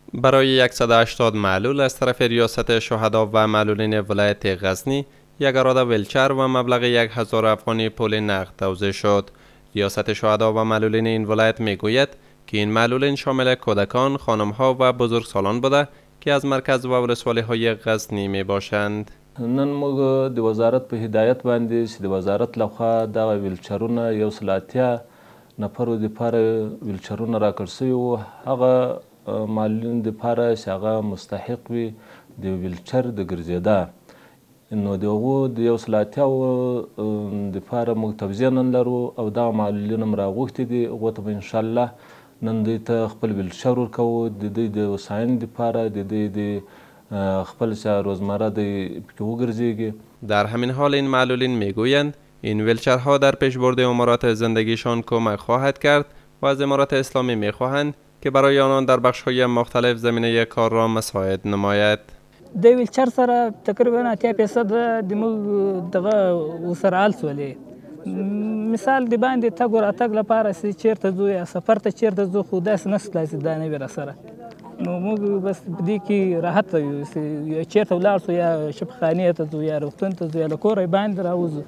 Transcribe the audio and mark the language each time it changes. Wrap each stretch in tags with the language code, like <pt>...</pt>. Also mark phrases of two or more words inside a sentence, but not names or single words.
<fa>برای 180 معلول از طرف ریاست شهدا و معلولین ولایت غزنی یک اراده ویلچر و مبلغ 1000 افغانی پول نقد توزیع شد. ریاست شهدا و معلولین این ولایت میگوید که این معلولین شامل کودکان، خانم‌ها و بزرگسالان بوده که از مرکز و ولسوالی‌های غزنی می باشند.</fa> <ps>نن موږ د وزارت په هدایت باندې چې د وزارت لخوا دغه ویلچرونه یو سلاتیا نفرو دپاره ویلچرونه راکړ سوي وو. هغه معلولین دپاره چې هغه مستحق وي د ویلچر د ګرځېدا، نو د هغو د یو سلاتیاو دپاره موږ توزیع نن لرو او دغه معلولین هم راغوښتي دي. هغو ته به انشاءالله نن دوی ته خپل ویلچر ورکوو، د دوی د هوساینې دپاره، د دوی د خپل روزمره</ps> <fa>در همین حال این معلولین میگویند این ویلچرها در پیشبرد امورات زندگیشان کمک خواهد کرد و از امارات اسلامی میخواهند که برای آنان در بخش‌های مختلف زمینه کار را مساعد نماید.</fa> <ps>د ویلچر سره تقریبا 80% د موږ دغه ورسره حل سولې. مثال د باندې تګ راتګ لپاره چې چیرته ځو یا سفر ته چیرته ځو، خو داسې نشته چې دا نه وي راسره. نو موږ بس په دې کې راحت یو چې چیرته ولاړ سو یا شفاخانې ته ځو یا روغتون ته ځو یا له کوره باندې راوځو.</ps>